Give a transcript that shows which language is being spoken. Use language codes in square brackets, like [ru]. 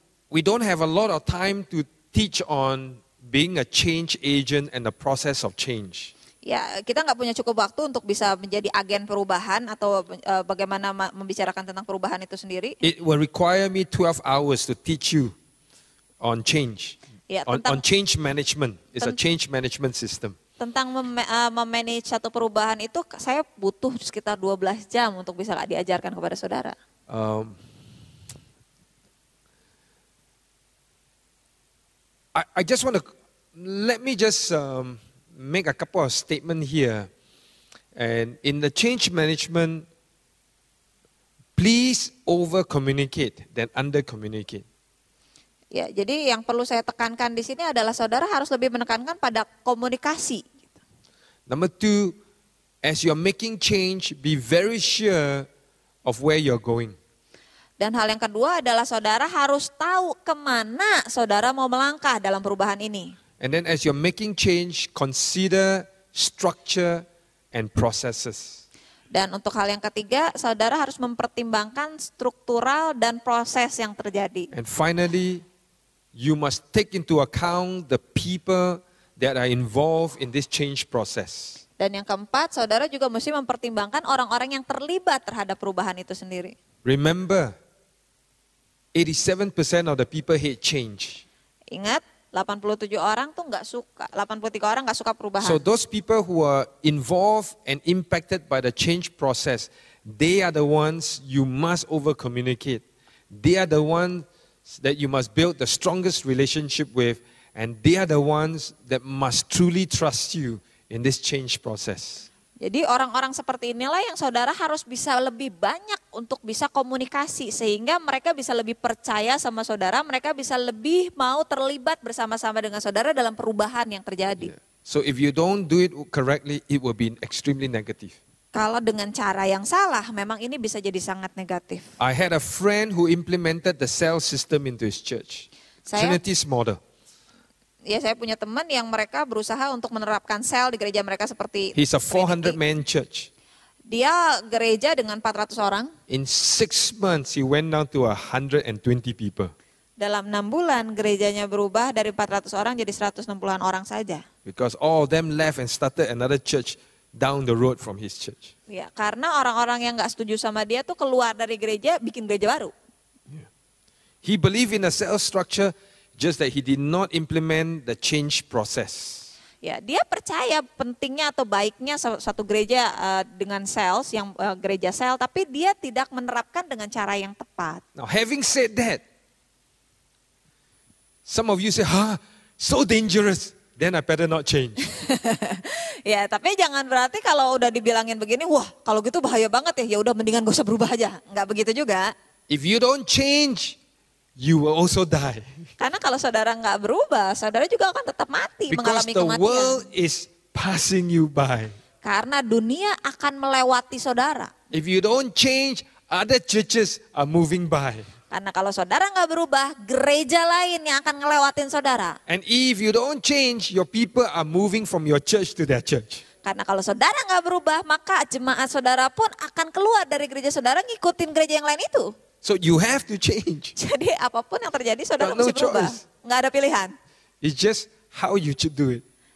[en] We don't have a lot of time to teach on being a change agent and the process of change. [id] Ya, kita nggak punya cukup waktu untuk bisa menjadi agen perubahan atau bagaimana membicarakan tentang perubahan itu sendiri. [en] It will require me 12 hours to teach you on change, [id] Ya, [en] on change management. It's a change management system. [id] Tentang memanage satu perubahan itu saya butuh sekitar 12 jam untuk bisa diajarkan kepada saudara. [en] I just want to, let me just make a couple of statements here. And in the change management, please over-communicate than under-communicate. [id] Ya, jadi yang perlu saya tekankan di sini adalah saudara harus lebih menekankan pada komunikasi. [en] Number 2, as you're making change, be very sure of where you're going. [id] Dan hal yang kedua adalah saudara harus tahu kemana saudara mau melangkah dalam perubahan ini. [en] And then as you're making change, consider structure and processes. [id] Dan untuk hal yang ketiga, saudara harus mempertimbangkan struktural dan proses yang terjadi. [en] And finally, you must take into account the people that are involved in this change process. [id] Dan yang keempat, saudara juga mesti mempertimbangkan orang-orang yang terlibat terhadap perubahan itu sendiri. [en] Remember, 87% of the people hate change. [id] Ingat, 87 orang tuh nggak suka, 83 orang nggak suka perubahan. [en] So those people who are involved and impacted by the change process, they are the ones you must over-communicate. They are the ones that you must build the strongest relationship with, and they are the ones that must truly trust you in this change process. [id] Jadi orang-orang seperti inilah yang saudara harus bisa lebih banyak untuk bisa komunikasi. Sehingga mereka bisa lebih percaya sama saudara, mereka bisa lebih mau terlibat bersama-sama dengan saudara dalam perubahan yang terjadi. [en] So if you don't do it correctly, it will be extremely negative. [id] Kalau dengan cara yang salah, memang ini bisa jadi sangat negatif. [en] I had a friend who implemented the cell system into his church. Trinity's model. [id] Ya, saya punya teman yang mereka berusaha untuk menerapkan sel di gereja mereka seperti [en] He's a [id] Trinity. [en] 400-man church. [id] Dia gereja dengan 400 orang. [en] In 6 months, he went down to 120 people. [id] Dalam 6 bulan gerejanya berubah dari 400 orang jadi 160-an orang saja. [en] Because all of them left and started another church down the road from his church. [id] Ya, karena orang-orang yang nggak setuju sama dia tuh keluar dari gereja, bikin gereja baru. [en] He believed in a cell structure, just that he did not implement the change process. [id] Ya, dia percaya pentingnya atau baiknya satu gereja dengan sales, yang gereja sel, tapi dia tidak menerapkan dengan cara yang tepat. [en] Now, having said that, some of you say, so dangerous, then I better not change. [id] Ya, tapi jangan berarti kalau udah dibilangin begini, wah kalau gitu bahaya banget ya udah mendingan gak usah berubah aja. Nggak begitu juga. [en] If you don't change, you will also die. [id] Karena kalau saudara nggak berubah, saudara juga akan tetap mati, [en] Because [id] mengalami [en] the [id] kematian. [en] world is passing you by. [id] Karena dunia akan melewati saudara. [en] If you don't change, other churches are moving by. [id] Karena kalau saudara nggak berubah, gereja lain yang akan ngelewatin saudara. [en] And if you don't change, your people are moving from your church to their church. [id] Karena kalau saudara nggak berubah, maka jemaat saudara pun akan keluar dari gereja saudara ngikutin gereja yang lain itu. [en] So you have to change. [id] Jadi apapun yang terjadi saudara [en] Got no [id] mesti berubah. [en] choice. [id] Nggak ada pilihan. [en] It's just how you should do it.